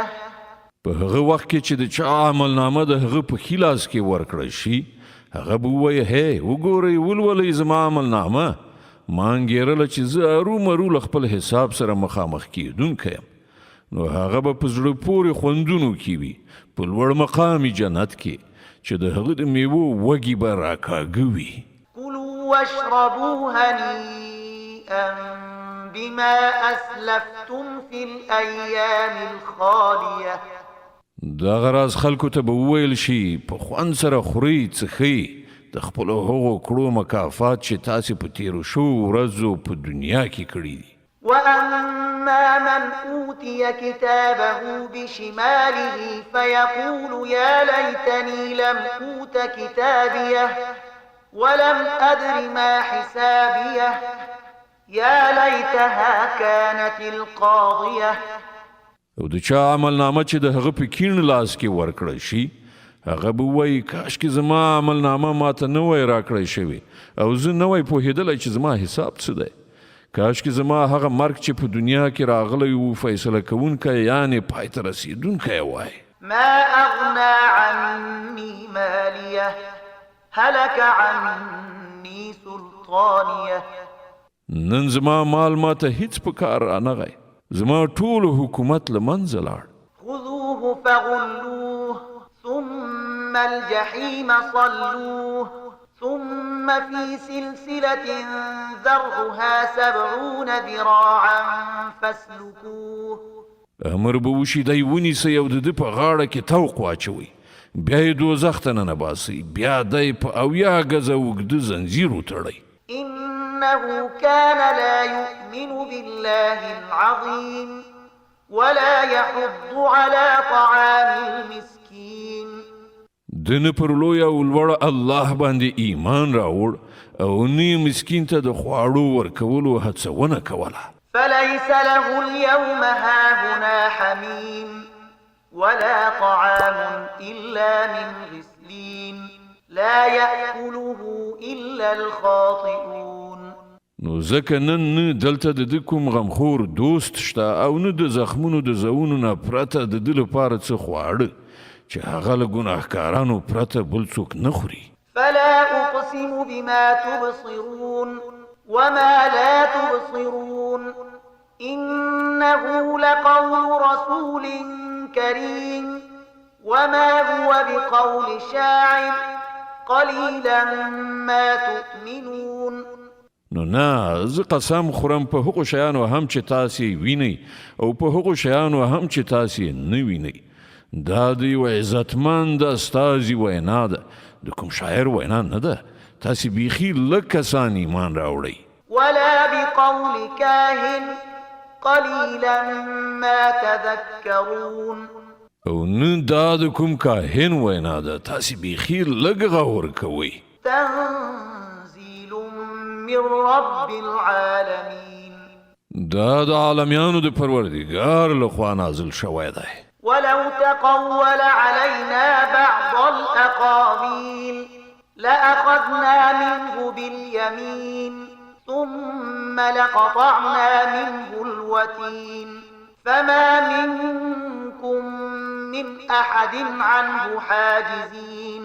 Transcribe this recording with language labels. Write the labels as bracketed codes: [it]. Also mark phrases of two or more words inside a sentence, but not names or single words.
[ps] په هغه وخت کې چې د چا عملنامه د هغه په خلاص کې ورکړی شي هغه به ووایه هی وګورئ ولولئ زما عملنامه ما انګېرله چې زه ارومرو له خپل حساب سره مخامخ کېدونکی یم نو هغه به په زړه پورې خوندونو کې وي په لوړ مقامي جنت کې چې د هغه د میوو وږي به راکاږه وي [ar] كلوا واشربوا هنيئا بما أسلفتم في الأيام الخالية [ps] دغه راز خلکو ته به وویل شي په خوند سره خورئ څښئ د خپلو هغو کړو مکافات چې تاسې په تیرو شوو ورځو په دنیا کې کړي دي [ar] وأما من أوتي كتابه بشماله فيقول يا ليتني لم أوت كتابيه ولم أدر ما حسابيه يا ليتها كانت القاضية [ps] او د چا عملنامه چې د هغه په کیڼ لاس کې ورکړی شي هغه به وایي کاشکې زما عملنامه ماته نه وای راکړی شوی او زه نه وای پوهېدلی چې زما حساب څه دی کاشکې زما هغه مرګ چې په دنیا کې راغلی و فیصله کوونکی یعنې پای ته رسېدونکی وای [ar] ما أغنى عني ماليه هلك عني سلطانيه [ps] نن زما مال ماته هیڅ په کار رانغی زما ټول حکومت له منځه لاړ [ar] خذوه فغلوه ثم الجحيم صلوه ثم في سلسلة ذرعها 70 ذراعا فاسلكوه [ps] امر به وشي دی ونیسئ او د ده په غاړه کې توق واچوئ بیا یې دوزخ ته ننباسئ بیا دی په 80 ګزه اوږده زنځیر وتړئ [ar] إنه كان لا يؤمن بالله العظيم ولا يحض على طعام المسكين [ps] د نه پر لوی او لوړ الله باندې ایمان راوړ او نه مسکین ته د خواړو ورکولو هڅونه کوله [ar] فليس له اليوم هاهنا حميم ولا طعام إلا من غسلين لا يأكله إلا الخاطئون [ps] نو ځکه نن نه دلته د ده کوم غمخور دوست شته او نه د زخمونو د زونو نه پرته د ده لپاره څه خواړه چې هغه له ګناهکارانو پرته بل څوک نه خوري [ar] فلا أقسم بما تبصرون وما لا تبصرون إنه لقول رسول كريم وما هو بقول شاعر قليلا ما تؤمنون [ps] نو نه زه قسم خورم په هغو شیانو هم چې تاسې وینئ او په هغو شیانو هم چې تاسې نه وینئ دا د یو عزتمند استازي وینا ده د کوم شاعر وینا نه ده تاسې بیخي لږ کسان ایمان راوړئ [ar] ولا بقول كاهن قليلا ما تذكرون [ps] او نه دا د کوم کاهن وینا ده تاسې بیخي لږ غور کوئ [ar] تنزيل من رب العالمين [ps] دا د عالمیانو د پروردګار لخوا نازل شوی دی [ar] ولو تقول علينا بعض الأقاويل لأخذنا منه باليمين ثم لقطعنا منه الوتين فما منكم من أحد عنه حاجزين